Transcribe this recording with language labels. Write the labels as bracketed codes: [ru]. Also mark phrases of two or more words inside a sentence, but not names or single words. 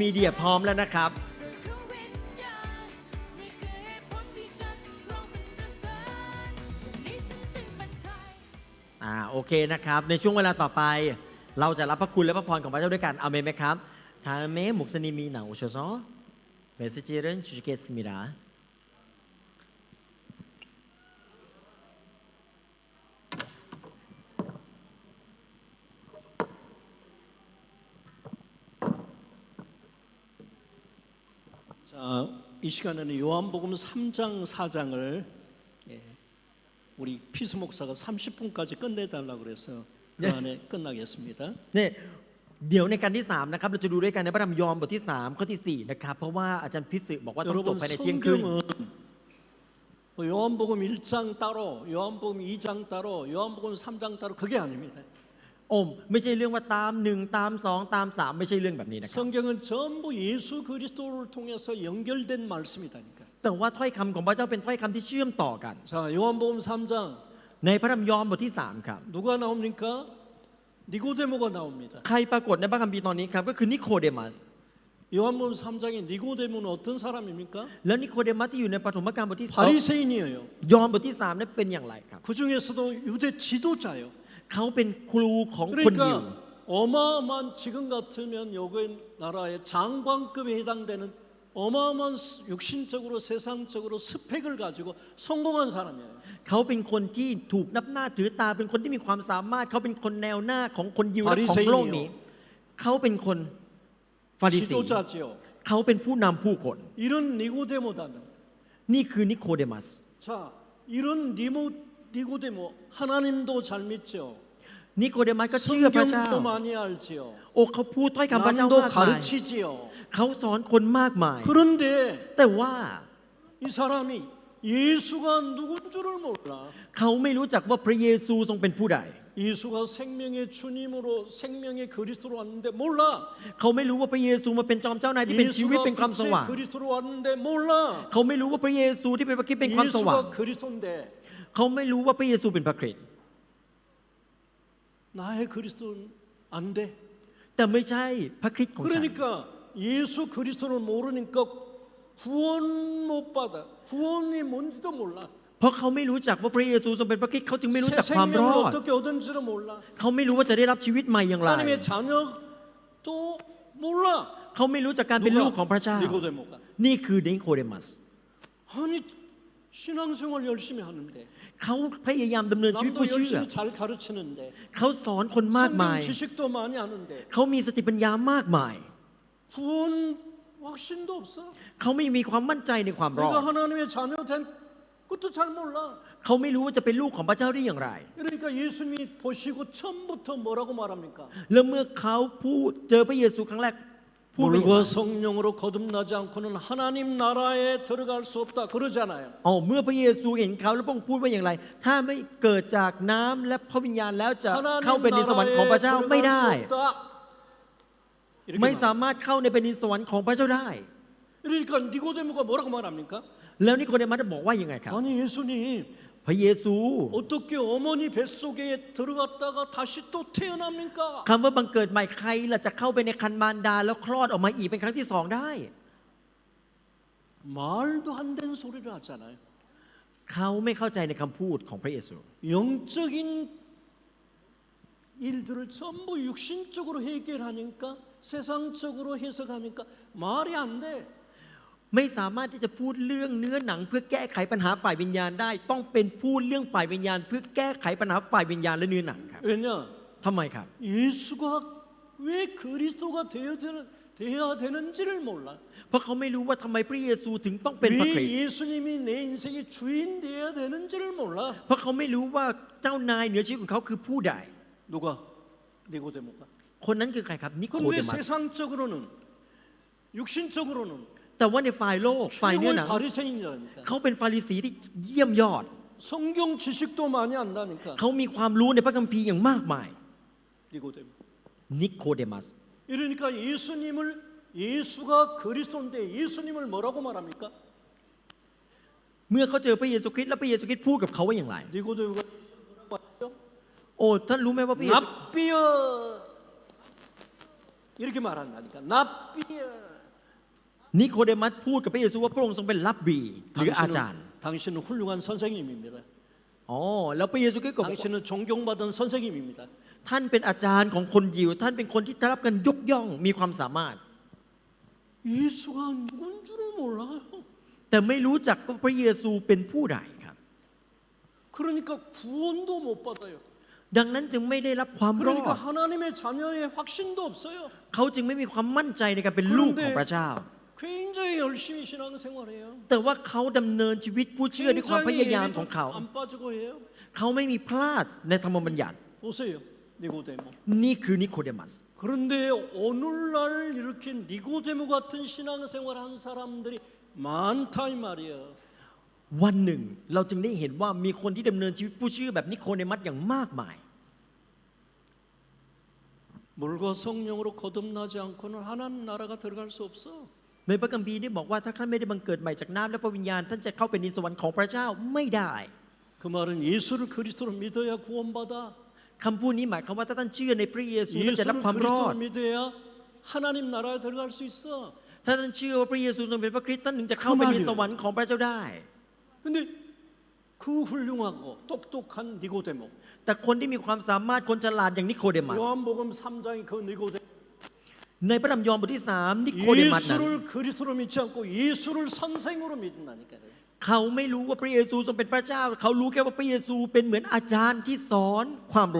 [th] เดียพร้อมแล้วนะครับโอเคนะครับในช่วงเวลาต่อไปเราจะรับพระคุณและพระพรของพระเจ้าด้วยกันอาเมนไหมครับ [ko] 다음에 목사님이 나오셔서 메시지를 주시겠습니다. 자, 이 시간에는 요한복음 3장 4장을 우리 피스 목사가 30분까지 끝내달라고 그래서 그 안에 끝나겠습니다. 네, [th] เดี๋ยวในการที่3นะครับเราจะดูด้วยกันในพระธรรมยอห์นบทที่3ข้อที่4นะครับเพราะว่าอาจารย์พิสิทธิ์บอกว่าต้องจบ [ko] 여러분 [th] ภายในเที่ยงคืน [ko] 성경은 요한복음 1장 따로, 요한복음 2장 따로, 요한복음 3장 따로 그게 아닙니다. [th] ไม่ใช่เรื่องว่าตาม1ตาม2ตาม3ไม่ใช่เรื่องแบบนี้นะครับ [ko] 성경은 전부 예수 그리스도를 통해서 연결된 말씀이다니까. [th] แต่ว่าถ้อยคำของพระเจ้าเป็นถ้อยคำที่เชื่อมต่อกัน [ko] 자, 요한복음 3장 [th] ในพระธรรมยอห์นบทที่3ครับ [ko] 누가 나옵니까? 니고데모가 나옵니다. [th] ใครปรากฏในพระคัมภีร์ตอนนี้ครับก็คือนิโคเดมัส [ko] 요한복음 3장의 니고데모는 어떤 사람입니까? [th] แล้วนิโคเดมัสที่อยู่ในปฐมกาลบทที่ [ko] 바리새인이에요. [th] ยอห์นบทที่3นั้นเป็นอย่างไรครับ [ko] 그 중에서도 유대 지도자요. [th] เขาเป็นครูของคนยิว [ko] 그러니까 어마어마한 지금 같으면 여기 나라의 장관급에 해당되는 어마어마한 육신적으로 세상적으로 스펙을 가지고 성공한 사람이에요. [th] เขาเป็นคนที่ถูกนับหน้าถือตาเป็นคนที่มีความสามารถเขาเป็นคนแนวหน้าของคนยิวและของโลกนี้เขาเป็นคนฟาริสี [ko] 지도자지요. [th] เขาเป็นผู้นำผู้คน [ko] 이런 니고데모다는 [th] นี่คือนิโคเดมัส [ko] 자 이런 니고데모 하나님도 잘 믿죠. [th] นิโคเดมัสก็เชื่อพระเจ้า [ko] 성경도 많이 알지요. [th] เขาพูดถ้อยคำพระเจ้า [ko] 남도 [th] มากมาย [ko] 가르치지요. [th] เขาสอนคนมากมาย [ko] 그런데 [th] แต่ว่า [ko] 이 사람이 예수가 누군 줄을 몰라. [th] เขาไม่รู้จักว่าพระเยซูทรงเป็นผู้ใด [ko] 예수가 생명의 주님으로 생명의 그리스도로 왔는데 몰라. [th] เขาไม่รู้ว่าพระเยซูมาเป็นจอมเจ้านายที่เป็นชีวิต [ko] 예수가 [th] เป็นความส [ko] 빛의 [th] ว่าง [ko] 그리스도로 왔는데 몰라. [th] เขาไม่รู้ว่าพระเยซูที่เป็นพระคริสต์เป็นความสว่าง [ko] 예수가 그리스도인데 [th] เขาไม่รู้ว่าพระเยซูเป็นพระคริสต์ [ko] 나의 그리스도는 안 돼. [th] แต่ไม่ใช่พระคริสต์ของฉัน [ko] 그러니까 예수 그리스도를 모르니까 구원 못 받아. 구원이 뭔지도 몰라. [th] เพราะเขาไม่รู้จักว่าพระเยซูทรงเป็นพระคริสต์เขาจึงไม่รู้ [ko] 새 [th] จักความร [ko] 생명을 [th] อด [ko] 어떻게 얻은지도 몰라. [th] เขาไม่รู้ว่าจะได้รับชีวิตใหม่อย่างไร [ko] 하나님의 자녀도 몰라. [th] เขาไม่รู้จักการเป็นลูกของพระเจ้า [ko] 니고데모가. [th] นี่คือนิโคเดมัส [ko] 아니 신앙생활 열심히 하는데 [th] เขาพยายามดำเนินชีวิต [ko] 남도 [th] ผู้เชื่อ [ko] 열심히 잘 가르치는데 [th] เขาสอนคนมากมาย [ko] 성경 지식도 많이 아는데 [th] เขามีสติปัญญามากมาย [ko] 구원 확신도 없어. [th] เขาไม่มีความมั่นใจในความรอด [ko] 내가 하나님의 자녀 된 것도 잘 몰라. [th] เขาไม่รู้ว่าจะเป็นลูกของพระเจ้าได้อย่างไร [ko] 그러니까 예수님이 보시고 처음부터 뭐라고 말합니까? [th] แล้วเมื่อเขาพูดเจอพระเยซูครั้งแรกพูดว่าอย่างไร [ko] 물과 성령으로 거듭나지 않고는 하나님 나라에 들어갈 수 없다 그러잖아요. [th] เมื่อพระเยซูเห็นเขาแล้วพระองค์พูดว่าอย่างไร ถ้าไม่เกิดจากน้ำและพระวิญญาณแล้วจะเข้า [ko] 하나님 [th] เป็นในสวรรค์ของพระเจ้า [ko] 나라에 [th] ไม่ได้ [ko] 들어갈 수 없다. 이렇게 [th] ไม่สา [ko] 말합니다. [th] มารถเข้าในเป็นในสวรรค์ของพระเจ้าได้ [ko] 그러니까 니고데모가 뭐라고 말합니까? [th] แล้วนิโคเดมัสบอกว่ายังไงครับ [ko] 아니 예수님 [th] พระเยซู [ko] 어떻게 어머니 뱃속에 들어갔다가 다시 또 태어납니까? [th] คำว่าบังเกิดใหม่ใครล่ะจะเข้าไปในคันมารดาแล้วคลอดออกมาอีกเป็นครั้งที่2ได้ [ko] 말도 안 되는 소리를 하잖아요. [th] เขาไม่เข้าใจในคำพูดของพระเยซู [ko] 영적인 일들을 전부 육신적으로 해결하니까 세상적으로 해석하니까 말이 안 돼. [th] ไม่สามารถที่จะพูดเรื่องเนื้อหนังเพื่อแก้ไขปัญหาฝ่ายวิญญาณได้ ต้องเป็นพูดเรื่องฝ่ายวิญญาณเพื่อแก้ไขปัญหาฝ่ายวิญญาณและเนื้อหนังครับ [ko] 왜냐? [th] ทำไมครับ [ko] 예수가 왜 그리스도가 되어야 되는지를 몰라. [th] เพราะเขาไม่รู้ว่าทำไมพระเยซูถึงต้องเป็นพระคริส [ko] 왜 [th] ต์ [ko] 예수님이 내 인생의 주인 되어야 되는지를 몰라. [th] เพราะเขาไม่รู้ว่าเจ้านายเหนือชีวิตของเขาคือผู้ใด [ko] 누가? 니고데모가. [th] คนนั้นคือใครครับนิโค [ko] 근데 [th] เดมัส [ko] 세상적으로는 육신적으로는 [th] แต่ว่าในฝ่ายโลกฝ่ายเนื้อหนั [ko] 최고의 [th] ง [ko] 바리새인이라니까. [th] เขาเป็นฟาริสีที่เยี่ยมยอด [ko] 성경 지식도 많이 안다니까. [th] เขามีความรู้ในพระคัมภีร์อย่างมากมาย [ko] 니고데모. [th] นิโคเดมัส [ko] 이러니까 예수가 그리스도인데 예수님을 뭐라고 말합니까? [th] เมื่อเขาเจอพระเยซูคริสต์แล้วพระเยซูคริสต์พูดกับเขาว่าอย่างไร [ko] 니고데모가 뭐라고 하죠? [th] ท่านรู้ไหมว่าพระเยซู [ko] 납비여 이렇게 말한다니까. 납비여. [th] นิโคเดมัสพูดกับพระเยซูว่าพระองค์ทรงเป็นรับบีหรืออาจารย์ [ko] 당신은 훌륭한 선생님입니다. [th] อ๋อแล้วพระเยซูก็บอก [ko] 당신은 존경받은 선생님입니다. [th] ท่านเป็นอาจารย์ของคนยิวท่านเป็นคนที่ได้รับการยกย่องมีความสามารถ [ko] 예수가 누군 줄을 몰라요. [th] แต่ไม่รู้จักว่าพระเยซูเป็นผู้ใดครับ [ko] 그러니까 구원도 못 받아요. [th] ดังนั้นจึงไม่ได้รับความรอ [ko] 그러니까 [th] ด [ko] 하나님의 자녀의 확신도 없어요. [th] เขาจึงไม่มีความมั่นใจในการเป็นลูกของพระเจ้า [ko] 굉장히 열심히 신앙생활해요. [th] แต่ว่าเขาดำเนินชีวิตผู้เชื่อด้วยความพยายามของเขา [ko] 안 빠지고 해요. [th] เขาไม่มีพลาดในธรรมบัญญัติ [ko] 보세요, 니고데모. [th] นี่คือนิโคเดมัส [ko] 그런데 오늘날 이렇게 니고데모 같은 신앙생활한 사람들이 많다 이 말이에요. [th] วันหนึ่งเราจึงได้เห็นว่ามีคนที่ดำเนินชีวิตผู้เชื่อแบบนิโคเดมัสอย่างมากมาย [ko] 물과 성령으로 거듭나지 않고는 하나님 나라가 들어갈 수 없어. [th] ในพระคัมภีร์ได้บอกว่าถ้าท่านไม่ได้บังเกิดใหม่จากน้ำและพระวิญญาณท่านจะเข้าไปในสวรรค์ของพระเจ้าไม่ได้ [ko] 그 말은 예수를 그리스도로 믿어야 구원받아. [th] คำพูดนี้หมายความว่าถ้าท่านเชื่อในพระเยซูท่านจะรับ [ko] 예수를 [th] ความรอด [ko] 그리스도로 믿어야 하나님 나라에 들어갈 수 있어. [th] ถ้าท่านเชื่อว่าพระเยซูทรงเป็นพระคริสต์ท่านถึงจะเข้าไปในสวรรค์ของพระเจ้าได้ [ko] 근데 그 훌륭하고 똑똑한 니고데모. [th] แต่คนที่มีความสามารถคนฉลาดอย่างนิโคเดมัส [ko] 요한복음 3장의 그 니고데모. [th] ในพระธรรมยอห์นบทที่3นิโคเดมัสนั้น [ko] 예수를 그리스도로 믿지 않고 예수를 선생으로 믿는다니까요. [th] เขาไม่รู้ว่าพระเยซูทรงเป็นพระเจ้า เขารู้แค่ว่าพระเยซูเป็นเหมือนอาจารย์ที่สอนความรู้